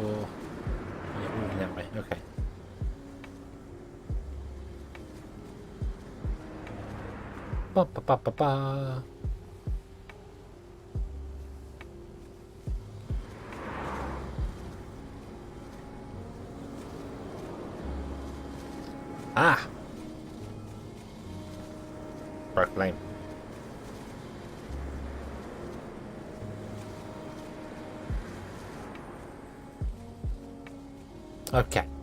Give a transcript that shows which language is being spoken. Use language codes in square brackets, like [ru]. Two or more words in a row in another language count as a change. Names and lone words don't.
[en] Yeah, moving that way. Okay. Ba ba ba ba ba. Ah! Broke lane. Okay.